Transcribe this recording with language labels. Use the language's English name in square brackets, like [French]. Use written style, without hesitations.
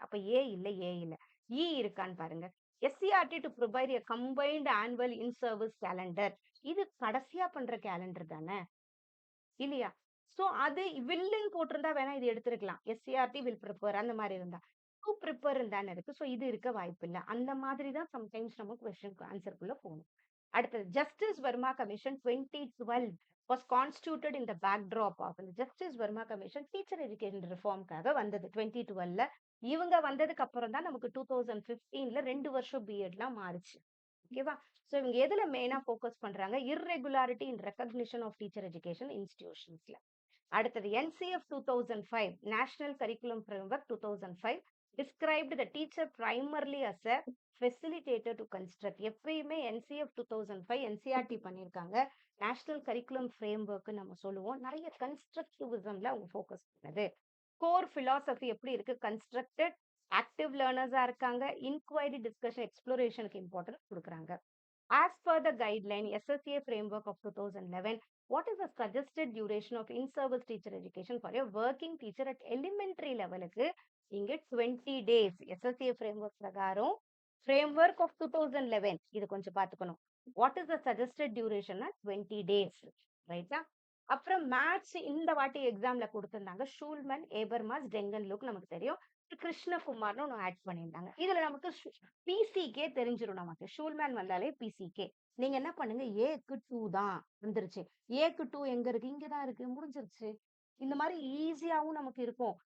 [Tamil] அப்ப ஏ இல்ல, ஏ இல்ல. இ இருக்கான்னு பாருங்க. [English] SCERT to provide a combined annual in service calendar. [Tamil] இது கடைசியா பண்ற கேலண்டர் தானே, இல்லையா? சோ அது வில்லுன்னு போட்டிருந்தா வேணா இது எடுத்திருக்கலாம். [English] SCERT will prepare [Tamil] அந்த மாதிரி இருந்தா. டு ப்ரிப்பேர் தானே இருக்கு. சோ இது இருக்க வாய்ப்பு இல்லை. அந்த மாதிரி தான் சம்டைம்ஸ் நம்ம கொஸ்டின் ஆன்சருக்குள்ள போகணும். [English] அடுத்தது, justice Verma commission 2012 was constituted in the backdrop of the Justice Verma Commission [Tamil] teacher education ரிஃபார்ம்காக வந்தது 2012ல. இவங்க வந்ததுக்கு அப்புறம் தான் நமக்கு 2015ல 2 வருஷம் பிஎட்லாம் மாறுச்சு. ஓகேவா? சோ இவங்க எதுல மெயினா ஃபோக்கஸ் பண்றாங்க? [English] irregularity in recognition of teacher education institutionsல. அடுத்தது, NCF 2005 national curriculum framework 2005 described the teacher primarily as a facilitator to construct. [Tamil] எப்பயுமே NCF 2005 NCRT பண்ணியிருக்காங்க. நேஷனல் கரிக்குலம் ஃப்ரேம்வொர்க் நம்ம சொல்லுவோம். நிறைய கன்ஸ்ட்ரக்டிவிசம்ல அவங்க ஃபோக்கஸ் பண்ணது. கோர் பிலாசபி எப்படி இருக்கு? கன்ஸ்ட்ரக்டட், ஆக்டிவ் லேர்னர்ஸா இருக்காங்க. இன்குவைரி, டிஸ்கஷன், எக்ஸ்ப்ளோரேஷனுக்கு இம்பார்ட்டன்ஸ் கொடுக்குறாங்க. [English] As per the guideline SSA framework of 2011, what is the suggested duration of in-service teacher education for a working teacher at elementary level? இங்க 20 days. SSA framework பிரகாரம் framework of 2011 [Tamil] இது கொஞ்சம் பார்த்துக்கணும். [English] What is the suggested duration? 20 days. ரைட்டா? [Tamil] அப்புறம் maths இந்த வாட்டி எக்ஸாம்ல குடுத்திருந்தாங்க. ஷூல்மன், ஏபர்மாஸ், டெங்கன்லூக் நமக்கு தெரியும். கிருஷ்ணகுமார்ன்னு ஒண்ணு ஆட் பண்ணியிருந்தாங்க. இதுல நமக்கு பிசிகே தெரிஞ்சிரும் நமக்கு. ஷூல்மேன் வந்தாலே பிசிகே. நீங்க என்ன பண்ணுங்க, ஏக்கு 2 தான் வந்துருச்சு. ஏக்கு 2 எங்க இருக்கு? இங்க தான் இருக்கு. முடிஞ்சிருச்சு. இந்த மாரி ஈஸியாவும் நமக்கு இருக்கும்.